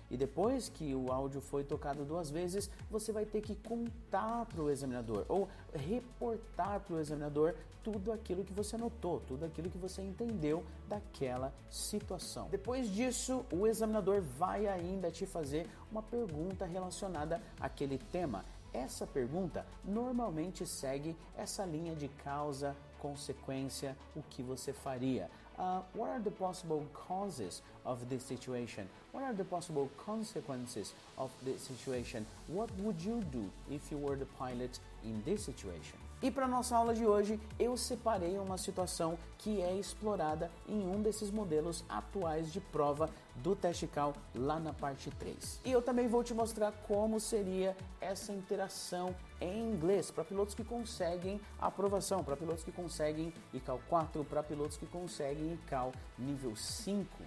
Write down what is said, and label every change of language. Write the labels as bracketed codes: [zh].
[pt] E depois que o áudio foi tocado 2 vezes, você vai ter que contar para o examinador ou reportar para o examinador tudo aquilo que você anotou, tudo aquilo que você entendeu daquela situação. Depois disso, o examinador vai ainda te fazer uma pergunta relacionada àquele tema. Essa pergunta normalmente segue essa linha de causa, consequência, o que você faria. [en] What are the possible causes of this situation? What are the possible consequences of this situation? What would you do if you were the pilot in this situation? [pt] E para nossa aula de hoje, eu separei uma situação que é explorada em um desses modelos atuais de prova do Teste ICAO lá na parte 3. E eu também vou te mostrar como seria essa interação em inglês para pilotos que conseguem aprovação, para pilotos que conseguem ICAO 4, para pilotos que conseguem ICAO nível 5.